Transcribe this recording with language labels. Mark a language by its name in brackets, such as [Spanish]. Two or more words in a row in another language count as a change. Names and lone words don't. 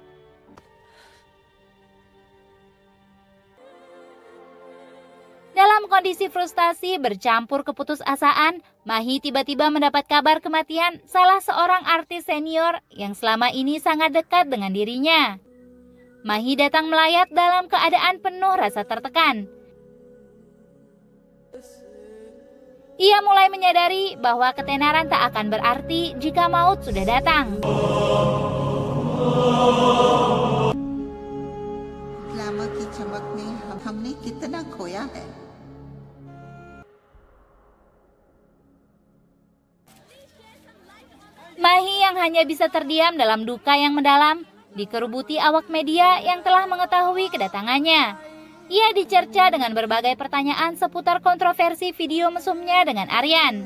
[Indonesian] Dalam kondisi frustasi bercampur keputusasaan, Mahi tiba-tiba mendapat kabar kematian salah seorang artis senior yang selama ini sangat dekat dengan dirinya. Mahi datang melayat dalam keadaan penuh rasa tertekan. Ia mulai menyadari bahwa ketenaran tak akan berarti jika maut sudah datang. [Hindi] ग्लैमर की चमक में हमने कितना खोया है। [Indonesian] Mahi yang hanya bisa terdiam dalam duka yang mendalam, dikerubuti awak media yang telah mengetahui kedatangannya. Ia dicerca dengan berbagai pertanyaan seputar kontroversi video mesumnya dengan Aryan.